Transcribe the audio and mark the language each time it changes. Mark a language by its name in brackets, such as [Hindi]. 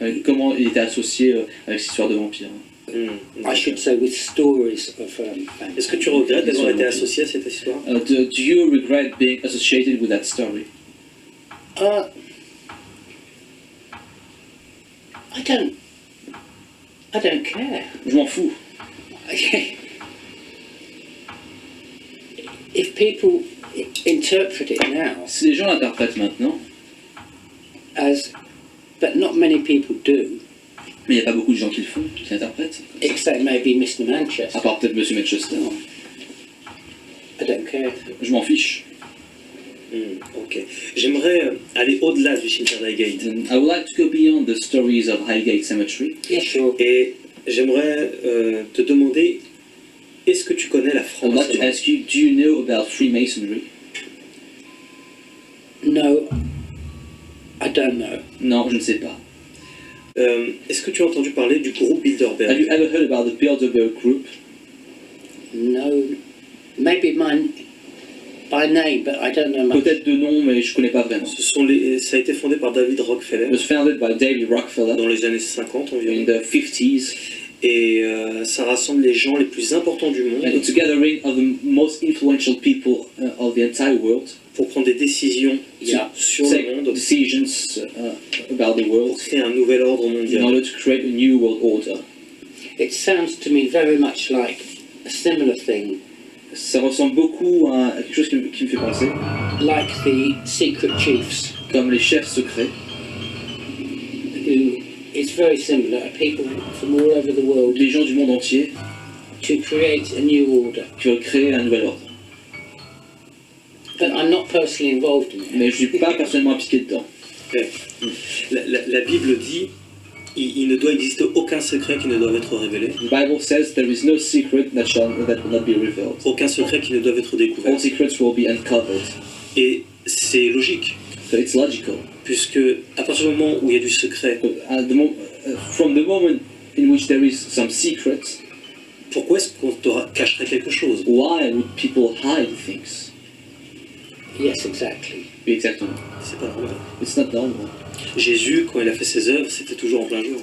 [French] Comment il était associé avec cette histoire de vampire. [English] I should say with stories of vampires. [French] Est-ce que tu regrettes d'avoir été associé à cette histoire? [English] Do you regret being associated with that story? I don't care. [French] Je m'en fous. [English] If people interpret it now [French] Si les gens l'interprètent maintenant, [English] as, but not many people do, [French] mais il n'y a pas beaucoup de gens qui le font, qui l'interprètent, [English] except maybe Mr. Manchester. [French] à part peut-être Monsieur Manchester. [English] I don't care. [French] Je m'en fiche. Ok. J'aimerais aller au-delà du cimetière d'Highgate. [English] I would like to go beyond the stories of Highgate Cemetery. Yeah, sure. [French] Et j'aimerais te demander, est-ce que tu connais la [English] I would like to [French] franc-maçonnerie? [English] ask you, do you know about Freemasonry? No, I don't know. [French] Non, je ne sais pas. Est-ce que tu as entendu parler du groupe [English] Have you [French] Bilderberg? [English] ever heard about the Bilderberg Group? No, maybe by name, but I don't know much. [French] Peut-être de nom, mais je ne connais pas vraiment. Ça a été fondé par David Rockefeller [English] It was founded by David Rockefeller [French] dans les années 50 [English] in [French] environ. [English] the 50s. [French] Et ça rassemble les gens les plus importants du monde [English] And it's a gathering of the most influential people of the entire world [French] pour prendre des décisions [English] Yeah. [French] sur le [English] take [French] monde, [English] decisions about the [French] pour [English] world [French] créer un nouvel ordre [English] in [French] mondial. [English] order to create a new world order. It sounds to me very much like a similar thing, [French] Ça ressemble beaucoup à quelque chose qui me fait penser, [English] like the secret chiefs, [French] comme les chefs secrets. [English] who it's very similar, people from all over the world [French] Les gens du monde entier [English] to create a new order. [French] qui veulent créer un nouvel ordre. [English] but I'm not personally involved in it. [French] Mais je ne suis pas personnellement impliqué dedans. La Bible dit il ne doit exister aucun secret qui ne doit être révélé, [English] The Bible says there is no secret that will not be revealed. [French] aucun secret qui ne doit être découvert. [English] All secrets will be uncovered. [French] Et c'est logique, [English] So it's logical. [French] puisque à partir du moment où il y a du secret, [English] From the moment in which there is some secret, [French] pourquoi est-ce qu'on te cacherait quelque chose? [English] why would people hide things? Yes, exactly. [French] Exactement. C'est pas normal. [English] It's not normal. [French] Jésus, quand il a fait ses œuvres, c'était toujours en plein jour.